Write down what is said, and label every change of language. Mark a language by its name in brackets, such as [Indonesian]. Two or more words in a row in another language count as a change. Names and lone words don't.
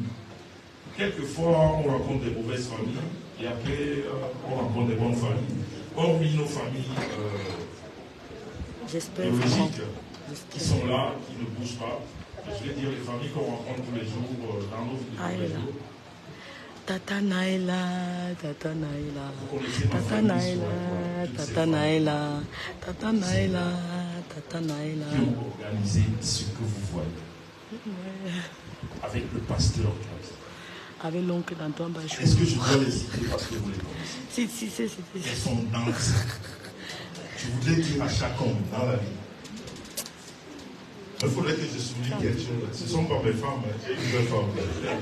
[French] Quelquefois, on rencontre des mauvaises familles et après, on rencontre des bonnes familles. Hormis nos familles biologiques qui sont là, qui ne bougent pas. Je vais dire les familles qu'on rencontre tous les jours dans nos vies de tous les jours. Tata Naïla, Tata Naïla, Tata Naïla, Tata Naïla, Tata Naïla, Tata Naïla. Qui ont organisé ce que vous voyez avec le pasteur. Avec l'oncle d'Antoine Bachou. Est-ce que je dois les citer parce que vous les connaissez? Si. Elles sont danses. Je voudrais dire à chaque homme dans la vie. Il faudrait que je souligne quelque chose. Ce ne sont pas mes femmes, j'ai une belle femme.